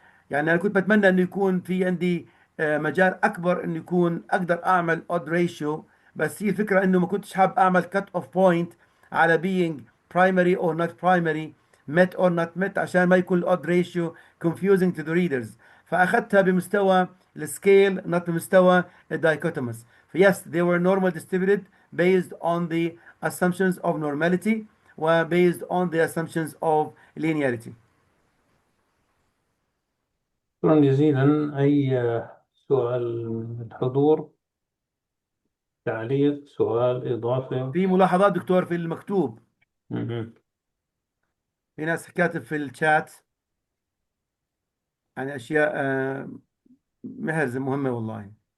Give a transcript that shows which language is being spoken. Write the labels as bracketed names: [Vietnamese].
[Arabic] يعني أنا كنت بتمنى إنه يكون في عندي مجال أكبر إنه يكون أقدر أعمل odd ratio، بس هي الفكرة إنه ما كنتش حابب أعمل [English] cut off point على being primary or not primary، met or not met، [Arabic] عشان ما يكون [English] odd ratio confusing to the readers. [Arabic] فأخذتها بمستوى السكيل not بمستوى الدايكوتومس. [English] yes, they were normal distributed based on the assumptions of normality [Arabic] و [English] based on the assumptions of linearity. [Arabic] شكرا جزيلا. أي سؤال من الحضور؟ تعليق، سؤال، إضافة؟ في ملاحظات دكتور في المكتوب، مهم. في ناس كاتب في الشات يعني أشياء محرزة مهمة والله.